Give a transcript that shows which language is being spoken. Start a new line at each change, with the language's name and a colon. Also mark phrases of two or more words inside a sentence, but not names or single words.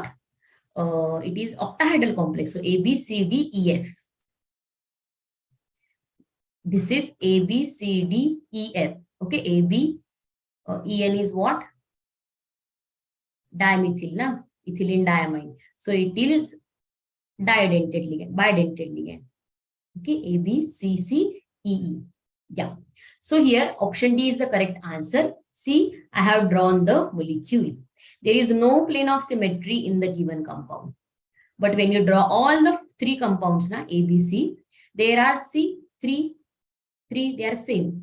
English: It is octahedral complex. So A, B, C, D, E, F. This is A, B, C, D, E, F. Okay, A, B, En is what? Dimethyl, na? Ethylene diamine. So it is bidentate ligand. Okay, A, B, C, C, E, E. Yeah. So here option D is the correct answer. See, I have drawn the molecule. There is no plane of symmetry in the given compound. But when you draw all the 3 compounds, na, A, B, C, there are three, they are same.